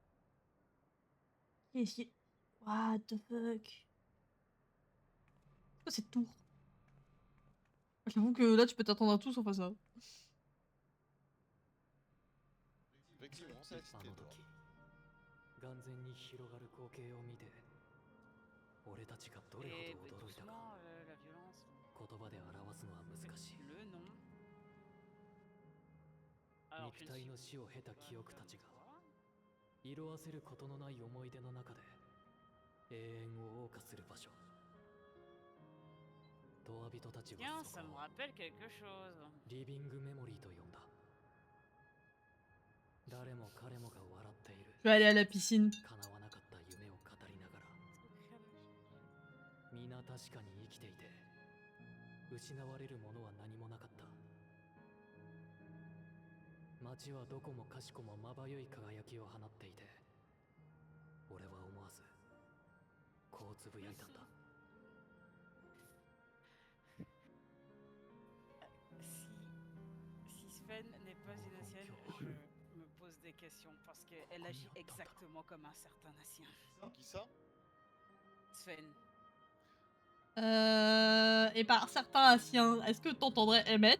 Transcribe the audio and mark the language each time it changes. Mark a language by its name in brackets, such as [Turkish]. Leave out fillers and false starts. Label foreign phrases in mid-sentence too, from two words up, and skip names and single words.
[French] Qu'est-ce qui... [English] What the fuck? [French] C'est quoi cette tour? J'avoue que là tu peux t'attendre à tout sauf à ça. Effectivement, ça a cité toi. [Japanese] 眼前に広がる光景を見て俺たちがどれ [French] Et [Japanese] ほど驚いたか [French] doucement, la violence. [Japanese] 言葉で表すのは難しい [French] Le nom. Alors, [Japanese] 肉体の死を経た記憶たちが色あせることのない思い出の中で永遠を謳歌する場所ドア人たち [French] Tiens, [Japanese] は [French] ça [Japanese] そ [French] me [Japanese] こを [French] rappelle quelque chose. [Japanese] リビングメモリーと呼んだ誰も彼もが笑っている [French] Je vais aller à la piscine. [Japanese] 叶わなかった夢を語りながら皆確かに生きていて失われるものは何もなかった街はどこもかしこもまばゆい輝きを放っていて俺は思わずこうつぶやいたんだ [French] Si Sven n'est pas une ancienne, je me pose des questions parce qu'elle agit exactement comme un certain ancien. Qui ça? Sven. Et par certains anciens, est-ce que t'entendrais Emmett?